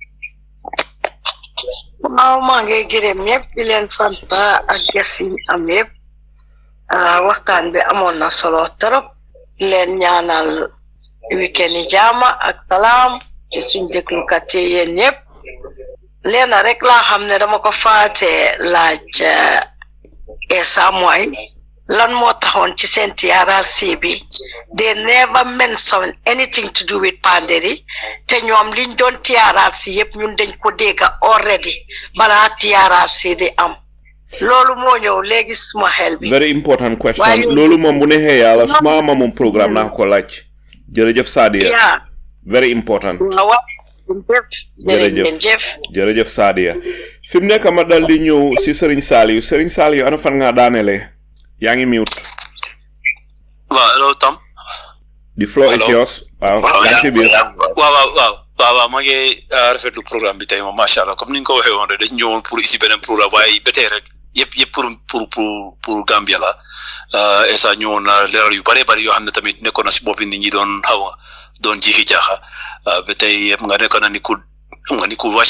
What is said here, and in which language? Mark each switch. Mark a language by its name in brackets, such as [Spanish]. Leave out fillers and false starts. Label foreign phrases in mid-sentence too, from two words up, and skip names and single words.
[Wolof] waaw maa ngi gërëm ñëpp di leen sant ak ges yi am yëpp waxtaan bi amoon na solo trop di leen ñaanal weekend yi jaama ak salaam ci suñ déglukat yi yéen ñëpp leena rek laa xam ne dama ko faate laaj Essa mooy lan moo taxoon ci seen TRRC bi [English] they never mention anything to do with [Wolof] pandéri te ñoom liñ doon TRRC yëpp ñun dañ ko dégga already balaa TRRC di am loolu moo ñëw léegi suma xel bi. [English] Very important question. [Wolof] Loolu moom bu neexee yàlla suma ama moom programme naa ko laaj. Jërëjëf Sadia. [English] Very important. [Wolof] jërëjëf Sadia. fi mu nekk ma dal di ñëw si Serigne Saliou ana fan nga daanele yaa ngi mute. waaw hello Tom. [English] The floor is yours. [Wolof] waaw maa ngi rafetlu programme bi tey moom macha allah comme ni nga ko waxee woon rek dañ ñëwoon pour ici beneen programme waaye ba tey rek yëpp pour Gambia la Essa ñëwoon na leeral yu bari yoo xam ne tamit nekkoon na si boppi nit ñi doon jiixi jaaxa ba tey yëpp nga nekkoon na ni ku wàcce